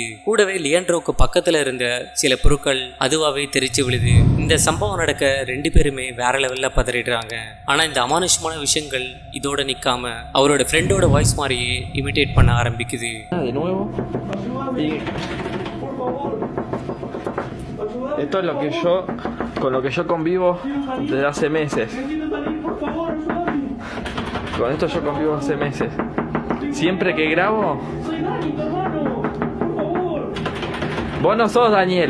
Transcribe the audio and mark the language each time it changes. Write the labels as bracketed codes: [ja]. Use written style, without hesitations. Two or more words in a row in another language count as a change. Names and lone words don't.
[ta] கூடவே லியண்ட்ரோக்கு பக்கத்துல இருந்த சில பொருட்கள் அதுவாவே தெரிச்சு விழுது. இந்த சம்பவம் நடக்க 2 பேருமே வேற லெவல்ல பதறிடுறாங்க. ஆனா இந்த அமானுஷமான விஷயங்கள் இதோட நிக்காம அவரோட [en] friend voice [ta] மாதிரியே இமிட்டேட் பண்ண ஆரம்பிக்குது. [es] De nuevo. Y esto es lo que yo, con lo que yo convivo desde hace meses. Con esto yo convivo hace meses. Siempre que grabo, vos no sos Daniel.